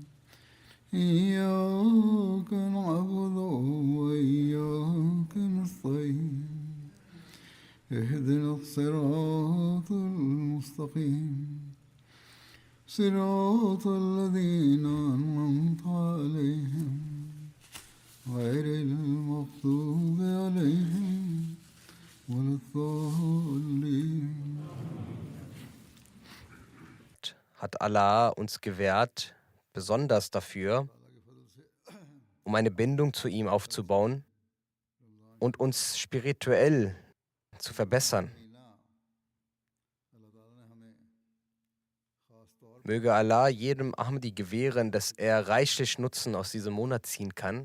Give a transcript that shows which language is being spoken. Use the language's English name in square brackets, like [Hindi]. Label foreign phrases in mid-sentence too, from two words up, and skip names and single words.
[Arabic] إياك نعبد وإياك نستعين اهدنا الصراط المستقيم صراط الذين أنعمت عليهم غير المغضوب عليهم ولا الضالين. [German] Hat Allah uns gewährt, besonders dafür, um eine Bindung zu ihm aufzubauen und uns spirituell zu verbessern. Möge Allah jedem Ahmadi gewähren, dass er reichlich Nutzen aus diesem Monat ziehen kann.